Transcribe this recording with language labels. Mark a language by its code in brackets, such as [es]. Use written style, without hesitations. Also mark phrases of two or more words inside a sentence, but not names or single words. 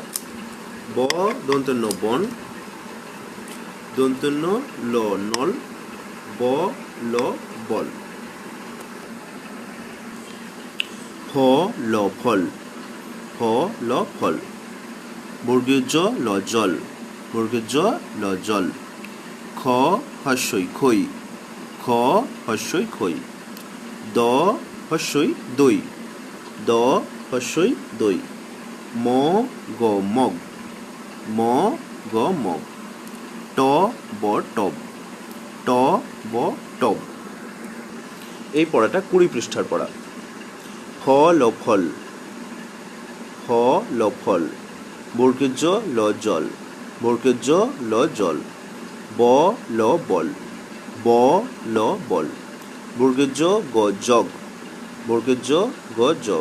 [bn] ব দন্ত ন বন, দন্ত ন ল নল, ব ল বল। হ ল ফল, হ ল ফল। বর্গীয় জ ল জল, বর্গীয় জ ল জল। খ হস্যই খই, খ হস্যই খই। দ হস্যই দই, দ হস্যই দই। ম গ মগ, ম গ মগ। ট ব টব, ট ব টব। এই পড়াটা 20 পৃষ্ঠার পড়া। ফ ল ফল, ফ ল ফল। বর্গীয় জ ল জল, বর্গীয় জ ল জল। ব ল বল, ব ল বল। বর্গীয় জ গ জগ, বর্গীয় জ গ জগ।